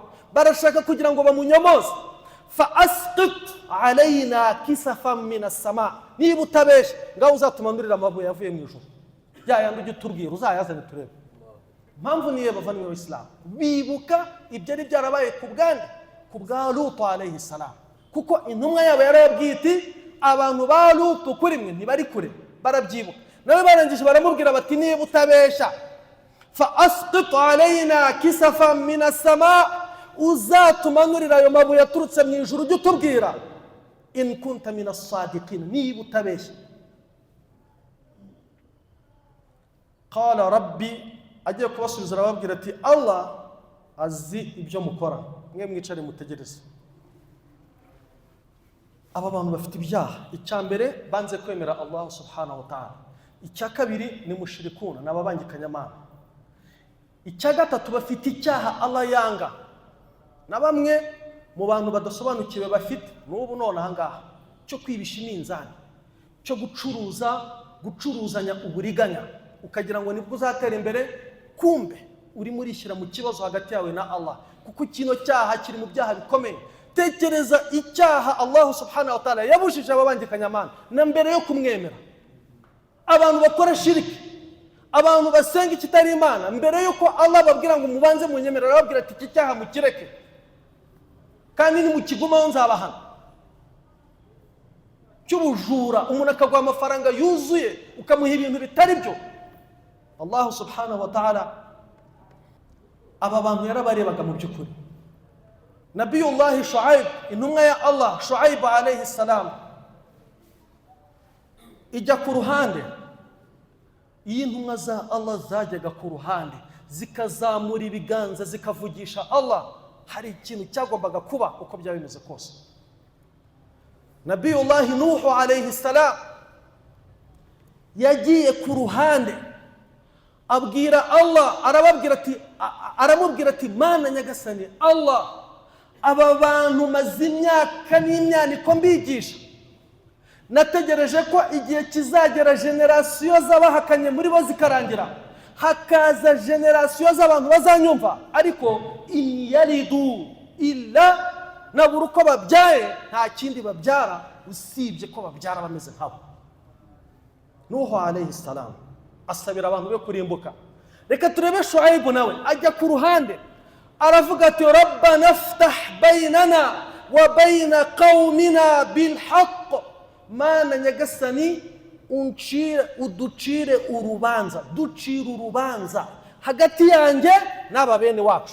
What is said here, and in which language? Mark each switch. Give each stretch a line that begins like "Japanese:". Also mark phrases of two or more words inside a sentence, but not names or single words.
Kinyarwanda: Barashaka kugira ngo bamunyomoze.
Arabic: فأسقط علينا كسفا من السماء.
Kinyarwanda: Niba utabesha ngaho uzatumanurira amabuye yavuye mu ijuru, yandi ujye utubwira, uzayazane turebe. Mpamvu niye bavanywe mu Islam bibuka ibyo ari byarabaye ku bwa Lutu
Arabic: عليه السلام,
Kinyarwanda: kuko intumwa yabo yarabwiye iti abantu ba Lutu kuri mwe ntibari kure, barabyibuka. Nawe barangije baramubwira bati niba utabesha
Arabic: فأسقط علينا كسفا من السماء,
Kinyarwanda: uzatumanurira ayo mabuye yaturutse mu ijuru, ujye utubwira
Arabic: إن كنت من الصادقين,
Kinyarwanda: niba utabesha.
Arabic: قال ربي,
Kinyarwanda: agiye kubasubiza arababwira ati Allah azi ibyo mukora, mwe mwicare mutegereze. Aba bantu bafite ibyaha, icyambere banze kwemera Allah
Arabic: سبحانه وتعالى,
Kinyarwanda: icya kabiri ni mushrikuna, n'ababangikanyamana, icya gatatu bafite icyaha Allah yanga. Na bamwe mu bantu badasobanukiwe bafite n'ubu none ahangaha cyo kwibisha iminzani, cyo gucuruzanya uburiganya, ukagira ngo nibwo uzatera imbere, kumbe uri murishyira mu kibazo hagati yawe na Allah, kuko kino cyaha kiri mu byaha bikomeye. Tekereza icyaha Allah
Arabic: سبحانه وتعالى
Kinyarwanda: yabujije ababangikanyamana na mbere yo kumwemera. Abantu bakora shiriki, abantu basenga ikitari Imana, mbere yuko Allah babwira ngo mubanze munyemerera, arababwira ati iki cyaha mukireke, kandi ni mukigumaho nzabahana. Cy'ubujura, umuntu akagwa amafaranga yuzuye ukamuha ibintu bitari byo. Allah
Arabic: سبحانه وتعالى
Kinyarwanda: aba bantu yarabarebaga mu by'ukuri. Nabiyullah Shuaib, intumwa ya Allah Shuaib
Arabic: عليه السلام,
Kinyarwanda: ijya ku ruhande. Iyi ntumwa za Allah zajyaga ku ruhande zikazamura ibiganza zikavugisha Allah, hari ikintu cyagombaga kuba uko byaba bimeze kose. Nabiyullah Nuhu
Arabic: عليه السلام
Kinyarwanda: yagiye ku ruhande abwira Allah, aramubwira ati Mana nyagasani Allah, aba bantu maze imyaka n'imyaniko mbigisha, nategereje ko igihe kizagera generasiyo z'abahakanye muri bo zikarangira, hakaza generasiyo z'abantu bazanyumva, ariko
Arabic: إن يلدوا إلا,
Kinyarwanda: nabura uko babyaye nta kindi babyara usibye ko babyara bameze nkabo. Nuhu
Arabic: عليه السلام
Kinyarwanda: asabira abantu be kurimbuka. Reka turebe Shuaibu nawe ajya ku ruhande aravuga ati
Arabic: ربنا افتح بيننا وبين قومنا بالحق,
Kinyarwanda: Mana nyagasani uducire urubanza, ducire urubanza hagati yanjye n'aba bene wacu.